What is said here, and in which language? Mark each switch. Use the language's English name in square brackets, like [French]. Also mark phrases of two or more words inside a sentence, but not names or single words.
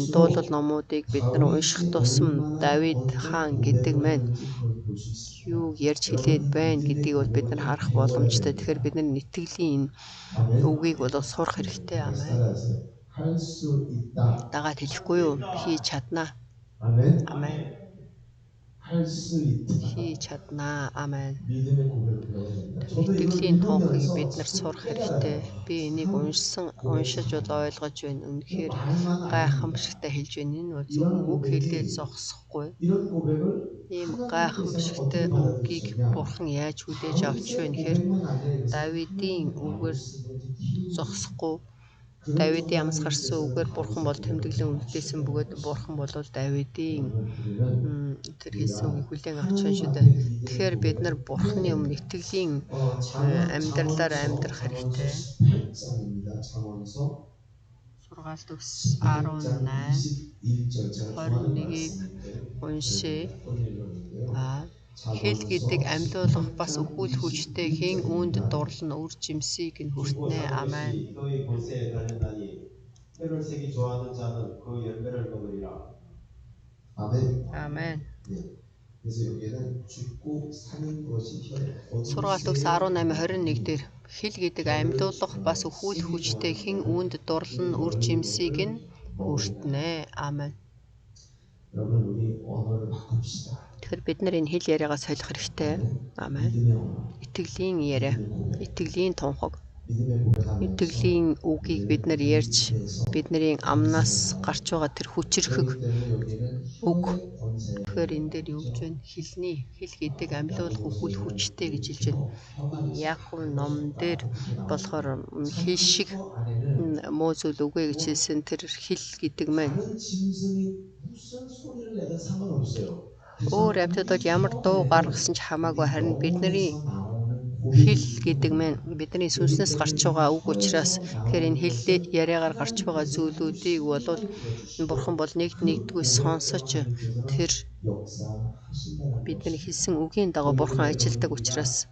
[Mongolian] Дуулал номуудыг бид нар унших тусам Давид хаан гэдэг маань юу ярьж хэлээд байна гэдгийг бол бид нар харах боломжтой. Тэгэхээр бид нар итгэлийн үгийг бол сурах хэрэгтэй. Амен. Дагаад хэлэхгүй юу? Хийж чаднаа. Амен. [Korean] 수 있도록 [Mongolian] хийж чаднаа. Амен. [Korean] 믿음의 고백을 배워야 됩니다. 저도 이걸 [Mongolian] Итгэлийн тунхыг [Korean] 읽으면서 [Mongolian] бид нар сурах хэрэгтэй. Би энийг уншиж бол ойлгож байна. Үнэхээр [Korean] 말만 [Mongolian] гайхамшигтай хэлж байна. Энэ бол зөвхөн үг хэлээд зогсохгүй. [Korean] 이런 고백을 [Mongolian] Ийм гайхамшигтай үгийг Бурхан яаж хүлээж авч байна гэхээр Давидын үгээр зогсохгүй. Давидын амс гарсан үгээр Бурхан бол тэмдэглэн үлдээсэн бөгөөд Бурхан бол Давидын тэр хэлсэн үгийг хүлээн авч байна шүү дээ. Тэгэхээр бид нар Бурханы өмнө итгэлийн амьдралаар амьдрах хэрэгтэй. Сургаалт төгс 18:21-ийг уншъя. Хэл гэдэг амьлуулах бас өхүүл хүчтэй хэн үүнд дурлан үр жимсийг нь хүртнэ. Амен. [Korean] 너희 골세에 달렸나니 혀를 세기 좋아하는 자는 그 열매를 먹으리라. 아멘. [Mongolian] Амен. [Korean] 그래서 여기에는 죽고 사는 것이 혈. [Mongolian] Сургаалт төгс 18:21 дээр хэл гэдэг амьлуулах бас өхүүл хүчтэй хэн үүнд дурлан үр жимсийг нь хүртнэ. Амен. [Korean] 여러분 우리 언어를 바꿉시다. [Mongolian] Тэгэхээр бид нар энэ хэл яриагаа солих хэрэгтэй. Амен. [Korean] 믿음의 언어. [Mongolian] Итгэлийн яриа, итгэлийн тунхаг, [Korean] 믿음의 고백하면서 [Mongolian] итгэлийн үгийг бид нар ярьж бидний амнаас гарч байгаа тэр хүчрхэг үг. Тэгэхээр энэ дээр юу гэж байна? Хэл гэдэг амьлуулах өхүүл хүчтэй гэж хэлж байна. Яаков ном дээр болохоор хэл шиг муу зүйл үгүй гэж хэлсэн тэр хэл гэдэг маань [Korean] 다른 짐승이 무슨 소리를 내든 상관없어요. [Mongolian] өөр амьтад бол ямар дуу гаргасан ч хамаагүй харин бидний хэл гэдэг маань бидний сүнснээс гарч байгаа үг учраас тэгэхээр энэ хэллээ яриагаар гарч байгаа зүйлүүдийг болвол Бурхан бол нэгдүгээр сонсож тэр бидний хэлсэн үгийн дагуу Бурхан ажилдаг учраас